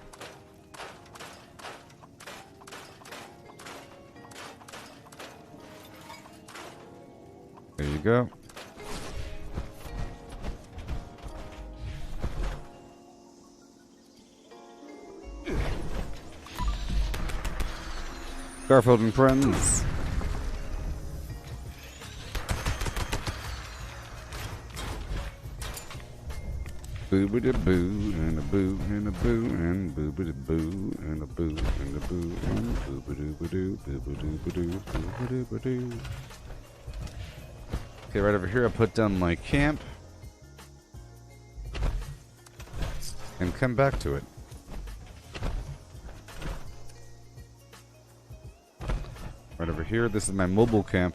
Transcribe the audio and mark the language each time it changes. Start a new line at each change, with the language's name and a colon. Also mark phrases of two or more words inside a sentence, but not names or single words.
English: There you go. Garfield and friends. Boo-ba-da-boo, and a boo, and a boo, and boo-ba-da-boo, and a boo, and a boo, and boo-ba-doo-ba-doo, boo-ba-doo-ba-doo, boo-ba-doo-ba-doo. Okay, right over here I put down my camp. And come back to it. Right over here, this is my mobile camp.